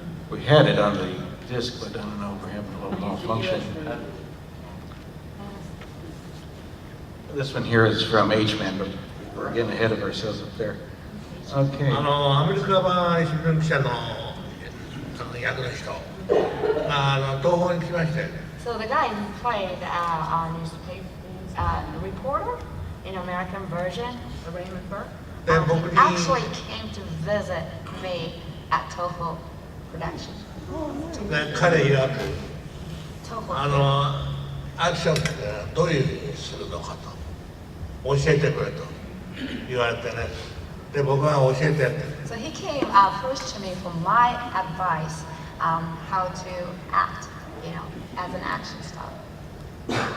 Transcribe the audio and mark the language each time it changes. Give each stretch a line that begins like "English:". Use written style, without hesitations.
English: We had it on the disc, but I don't know, we're having a little malfunction. This one here is from H-Man, but we're getting ahead of ourselves up there. Okay.
Japanese: アメリカ版新聞記者の役の人が東宝に来ましたよね。
English: So the guy who played our newspaper reporter in American version, Raymond Burr, actually came to visit me at Toho Production.
Japanese: で彼曰く
English: Toho.
Japanese: アクションってどういうふうにするのかと教えてくれと言われてね。で僕は教えてやってね。
English: So he came first to me for my advice how to act, as an action star.